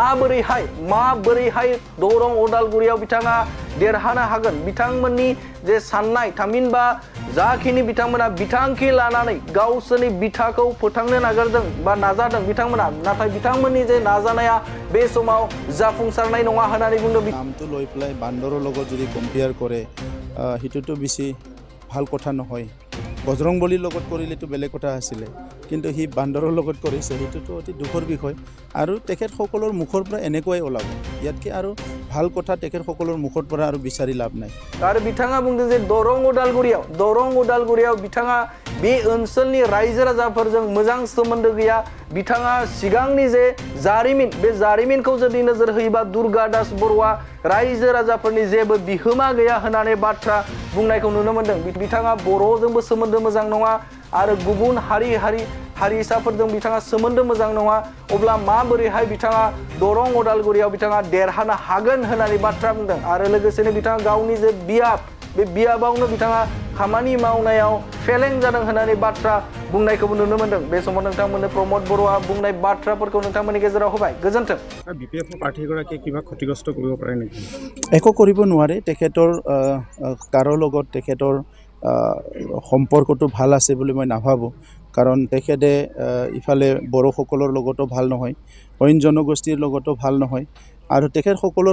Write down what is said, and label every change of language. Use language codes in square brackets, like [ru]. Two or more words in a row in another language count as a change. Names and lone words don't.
[brx] माबोरैहाय दरं उदालगुरियाव बिथाङा देरहानो हागोन बिथांमोननि जे साननाय थामहिनबा जाखिनि बिथांमोना बिथांखि लानानै गावसोरनि बिथाखौ फोथांनो नागिरदों बा नाजादों बिथांमोना नाथाय बिथांमोननि जे नाजानाया बे समाव जाफुंसारनाय नङा होननानै बुंदों [as] नामটো লৈ পেলাই বান্দৰৰ লগত যদি কম্পেয়াৰ কৰে হিটোটো বেছি ভাল কথা নহয় বজৰংবলীৰ লগত কৰিলেতো বেলেগ কথা আছিলে কিন্তু হি বান্দৰৰ লগত কৰিছে সেইটোতো অতি দুখৰ বিষয় আৰু তেখেতসকলৰ মুখৰ পৰা এনেকুৱাই ওলাব ইয়াতকে আৰু ভাল কথা তেখেতসকলৰ মুখৰ পৰা আৰু বিচাৰি লাভ নাই [brx] आरो बिथाङा बुंदों जे दरं उदालगुरियाव बिथाङा बे ओनसोलनि रायजो राजाफोरजों मोजां सोमोन्दो गैया बिथाङा सिगांनि जे जारिमिन बे जारिमिनखौ जुदि नोजोर होयोबा दुर्गा दास बर'आ रायजो राजाफोरनि जेबो बिहोमा गैया होननानै बाथ्रा बुंनायखौ नुनो मोन्दों बिथाङा बर'जोंबो सोमोन्दो मोजां नङा आरो गुबुन हारिसाफोरजों बिथाङा सोमोन्दो मोजां नङा अब्ला माबोरैहाय बिथाङा दरं उदालगुरियाव बिथाङा देरहानो हागोन होननानै बाथ्रा बुंदों आरो लोगोसेनो बिथाङा गावनि जे बियाब बे बियाबावनो बिथाङा खामानि मावनायाव फेलें जादों होननानै बाथ्रा बुंनायखौबो नुनो मोन्दों बे समाव नोंथांमोननो प्रमद बर'आ बुंनाय बाथ्राफोरखौ नोंथांमोननि गेजेराव होबाय गोजोन्थों [as] বিপিএফ প্ৰাৰ্থীগৰাকীয়ে কিবা ক্ষতিগ্ৰস্ত কৰিব পাৰে নেকি একো কৰিব নোৱাৰে তেখেতৰ কাৰো লগত তেখেতৰ সম্পৰ্কটো ভাল আছে বুলি মই নাভাবোঁ কাৰণ তেখেতে ইফালে বড়োসকলৰ লগতো ভাল নহয় অইন জনগোষ্ঠীৰ লগতো ভাল নহয় আৰু তেখেতসকলৰ